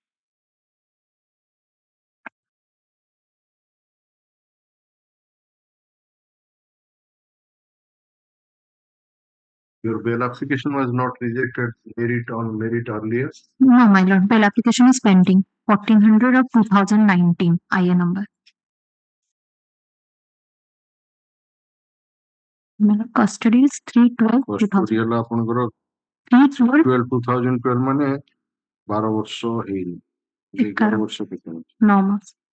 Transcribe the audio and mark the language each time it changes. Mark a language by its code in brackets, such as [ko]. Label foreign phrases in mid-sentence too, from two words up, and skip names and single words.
[en] Your bail application was not rejected on merit earlier? No, my lord. Bail application is pending. 1400 of 2019 IA number. My lord, custody is 3/12/2012. [or] ଆପଣଙ୍କର 2012 ମାନେ 12 ବର୍ଷ ହେଇନି 11 ବର୍ଷ କେତେ [en] 9 months.